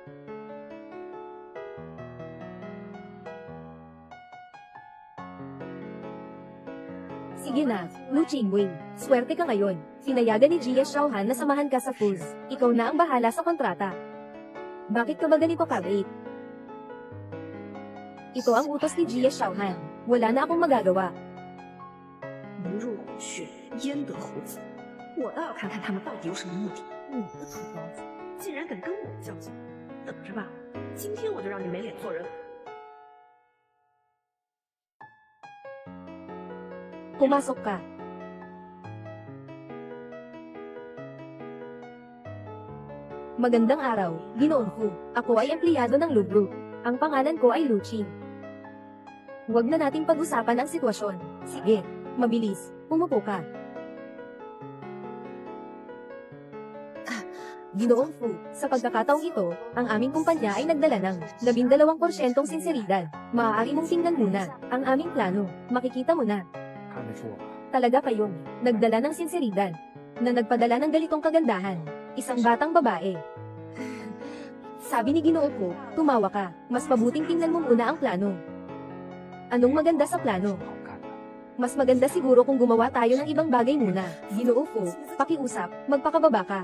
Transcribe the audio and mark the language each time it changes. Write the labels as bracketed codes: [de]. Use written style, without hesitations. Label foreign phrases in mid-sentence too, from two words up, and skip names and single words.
[tl] Sige na, Lu Qingwei. Swerte ka ngayon. Pinayagan ni Jia Xiaohan na samahan ka sa Fu. Ikaw na ang bahala sa kontrata. Bakit ka ba ganito kabait? Ito ang utos ni Jia Xiaohan. Wala na akong magagawa. [zh] 不入虎穴，焉得虎子？我倒要看看他们到底有什么目的。你个土包子，竟然敢跟我较劲！等着吧，今天我就让你没脸做人。 [tl] Pumasok ka. Magandang araw, Ginoong Fu. Ako ay empleyado ng Lu Group. Ang pangalan ko ay Lu Qing. Huwag na nating pag-usapan ang sitwasyon. Sige, mabilis, umupo ka. Ginoong Fu, sa pagkakataong ito, ang aming kumpanya ay nagdala ng 12% sinseridad. Maaari mong tingnan muna ang aming plano. Makikita mo na. [zh] 看得出我吧？ [tl] Talaga kayong nagdala ng sinseridad na nagpadala ng ganitong kagandahan. Isang batang babae. Sabi ni Ginoo ko, tumawa ka. Mas mabuting tingnan mo muna ang plano. Anong maganda sa plano? [zh] 好看的。 [tl] Mas maganda siguro kung gumawa tayo ng ibang bagay muna. Ginoo ko, pakiusap, magpakababa ka.